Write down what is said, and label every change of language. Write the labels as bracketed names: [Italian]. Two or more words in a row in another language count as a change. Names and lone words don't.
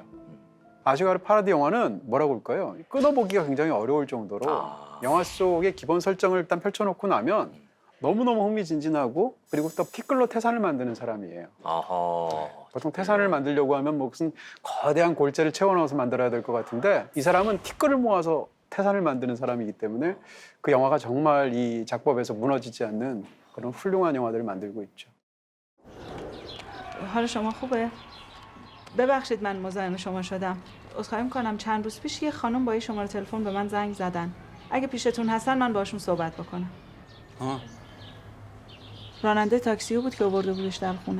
[Korean] 아시가르 파라디 영화는 뭐라고 할까요? 끊어보기가 굉장히 어려울 정도로 영화 속의 기본 설정을 일단 펼쳐놓고 나면 너무너무 흥미진진하고 그리고 또 티끌로 태산을 만드는 사람이에요. 보통 태산을 만들려고 하면 무슨 거대한 골재를 채워넣어서 만들어야 될 것 같은데 이 사람은 티끌을 모아서 태산을 만드는 사람이기 때문에 그 영화가 정말 이 작법에서 무너지지 않는 그런 훌륭한 영화들을 만들고 있죠. [Persian] حال شما خوبه؟ ببخشید من مزاحم شما شدم. عذرخواهی می‌کنم چند روز پیش یه خانم با یه شماره تلفن به من زنگ زدن. اگه پیشتون هستن من باشون صحبت بکنم. راننده تاکسی بود که آورده بودش در خونه.